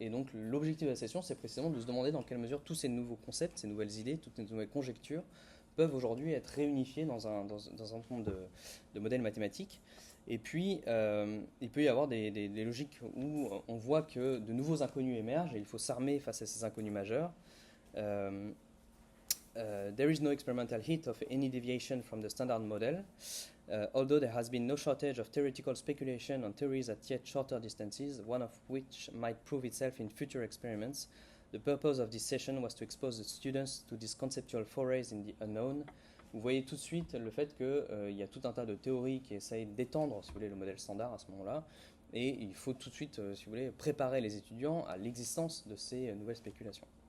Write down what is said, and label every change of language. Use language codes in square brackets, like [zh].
[fr] Et donc l'objectif de la session, c'est précisément de se demander dans quelle mesure tous ces nouveaux concepts, ces nouvelles idées, toutes ces nouvelles conjectures peuvent aujourd'hui être réunifiées dans un certain nombre de modèles mathématiques. Et puis, il peut y avoir des logiques où on voit que de nouveaux inconnus émergent et il faut s'armer face à ces inconnus majeurs. [en] There is no experimental hint of any deviation from the standard model, although there has been no shortage of theoretical speculation on theories at yet shorter distances, one of which might prove itself in future experiments. The purpose of this session was to expose the students to these conceptual forays in the unknown. [fr] Vous voyez tout de suite le fait qu'il y a tout un tas de théories qui essayent d'étendre, si vous voulez, le modèle standard à ce moment-là, et il faut tout de suite, si vous voulez, préparer les étudiants à l'existence de ces nouvelles spéculations.